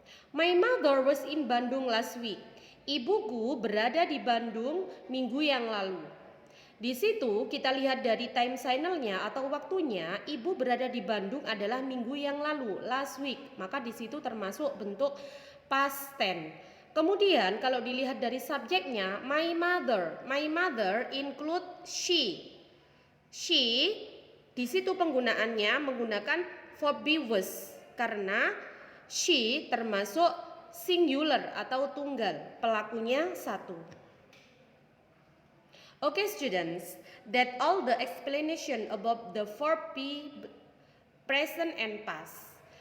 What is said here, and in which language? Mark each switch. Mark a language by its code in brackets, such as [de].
[en] My mother was in Bandung last week. [id] Ibuku berada di Bandung minggu yang lalu. Di situ kita lihat dari time signalnya atau waktunya, ibu berada di Bandung adalah minggu yang lalu, last week. Maka di situ termasuk bentuk past tense. Kemudian kalau dilihat dari subjeknya, [en] my mother include she. [id] She di situ penggunaannya menggunakan verb be was karena she termasuk singular atau tunggal, pelakunya satu. [en] Okay students, that all the explanation about the verb be, present and past.